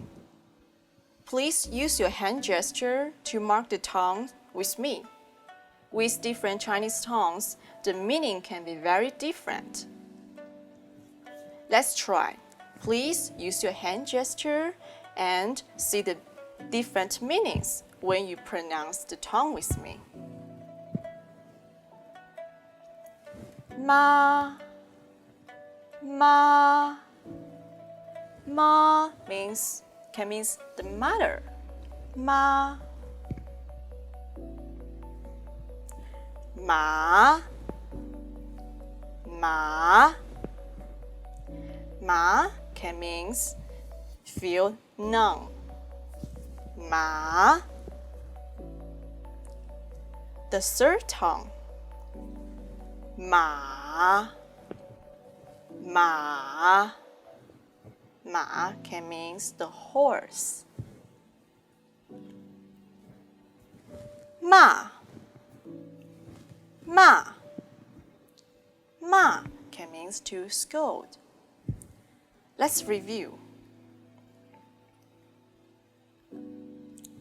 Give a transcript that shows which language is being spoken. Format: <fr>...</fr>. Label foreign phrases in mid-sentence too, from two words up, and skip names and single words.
<en>Please use your hand gesture to mark the tone with me. With different Chinese tones, the meaning can be very different. Let's try. Please use your hand gesture and see the different meanings when you pronounce the tone with me.</en> <zh>Ma, ma.</zh> <en>Ma can mean the mother.</en> <zh>Ma. Ma.</zh> <en>Ma. Ma can mean feel numb. Ma. The third tone.</en> <zh>Ma. Ma.</zh> <en>Ma can mean the horse. Ma. Ma. Ma can mean to scold. Let's review.</en>